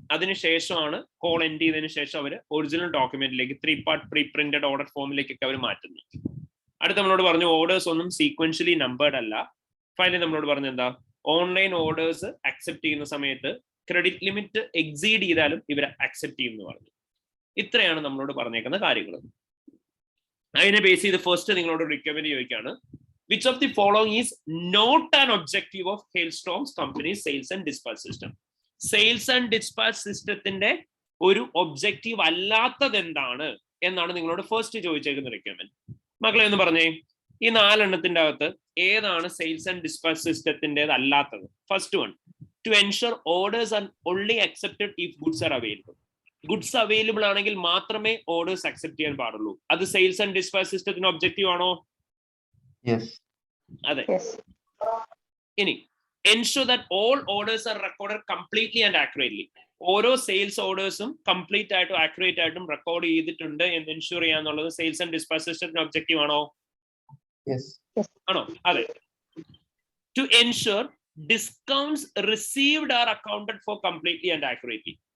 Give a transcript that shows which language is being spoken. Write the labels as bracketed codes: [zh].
[ml] അതിനുശേഷമാണ് call end ചെയ്തതിനു ശേഷം അവർ original ഡോക്യുമെന്റിലേക്ക് 3 part pre printed order ഫോമിലേക്കൊക്കെ അവർ മാറ്റുന്നു. അടുത്ത നമ്മളോട് പറഞ്ഞു ഓർഡേഴ്സ് ഒന്നും സീക്വൻഷ്യലി നമ്പേർഡ് അല്ല. ഫൈനലി നമ്മളോട് പറഞ്ഞു എന്താ, ഓൺലൈൻ ഓർഡേഴ്സ് അക്സെപ്റ്റ് ചെയ്യുന്ന സമയത്ത് ക്രെഡിറ്റ് ലിമിറ്റ് എക്സീഡ് ചെയ്താലും ഇവർ അക്സെപ്റ്റ് ചെയ്യുമെന്ന് പറഞ്ഞു. ഇത്രയാണ് നമ്മളോട് പറഞ്ഞേക്കുന്ന കാര്യങ്ങൾ. അതിനെ ബേസ് ചെയ്ത് ഫസ്റ്റ് നിങ്ങളോട് റിക്കവറി ചോദിക്കുകയാണ്, [en] which of the following is not an objective of Hailstorms Company's sales and dispatch system? [ml] Sales and dispatch സിസ്റ്റത്തിന്റെ ഒരു ഒബ്ജക്റ്റീവ് അല്ലാത്തത് എന്താണ് എന്നാണ് നിങ്ങളോട് ഫസ്റ്റ് ചോദിച്ചേക്കുന്ന റിക്വയർമെന്റ്. മക്കളെ ഒന്ന് പറഞ്ഞേ, ഈ 4 എണ്ണത്തിന്റെ അകത്ത് ഏതാണ് സെയിൽസ് ആൻഡ് ഡിസ്പാച്ച് സിസ്റ്റത്തിൻ്റെത് അല്ലാത്തത്? [en] First one, to ensure orders are only accepted if goods are available. [ml] Goods available ആണെങ്കിൽ മാത്രമേ ഓർഡേഴ്സ് അക്സെപ്റ്റ് ചെയ്യാൻ പാടുള്ളൂ. അത് സെയിൽസ് ആൻഡ് ഡിസ്പാച്ച് സിസ്റ്റത്തിന്റെ ഒബ്ജക്റ്റീവ് ആണോ? അതെ. ഇനി [en] ensure that all orders are recorded completely and accurately. [ml] ഓരോ സെയിൽസ് ഓർഡേഴ്സും കംപ്ലീറ്റ് ആയിട്ടും ആക്യുറേറ്റ് ആയിട്ടും റെക്കോർഡ് ചെയ്തിട്ടുണ്ട് എന്ന് എൻഷുർ ചെയ്യാന്നുള്ളത് സെയിൽസ് ആൻഡ് ഡിസ്പാച്ച് സിസ്റ്റത്തിന്റെ ഒബ്ജക്റ്റീവ് ആണോ? ആണോ? അതെ. [en] To ensure discounts received are accounted for completely and accurately.